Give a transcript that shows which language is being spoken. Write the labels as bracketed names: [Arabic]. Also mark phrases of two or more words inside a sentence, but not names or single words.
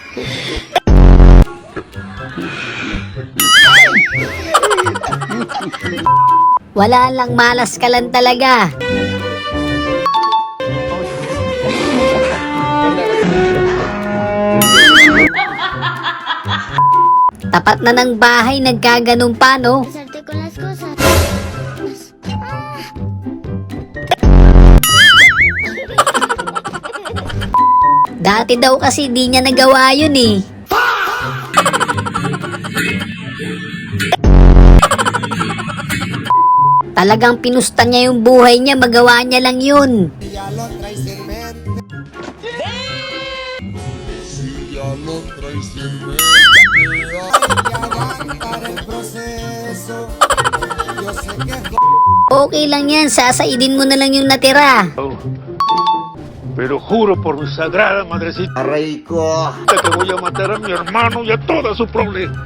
[Filipino] Wala lang, malas ka lang talaga. Tapat na ng bahay, nagkaganon pa, no? [Spanish] Salte con las cosas. [Filipino] Dati Dati daw kasi di niya nagawa yun eh. Talagang pinusta niya yung buhay niya, magawa niya lang yun. Okay lang yan, sasaidin mo na lang yung natira. [Spanish] Pero juro por mi sagrada madrecita [Filipino] Aray ko. [Spanish] que voy a matar a mi hermano y a toda su prole.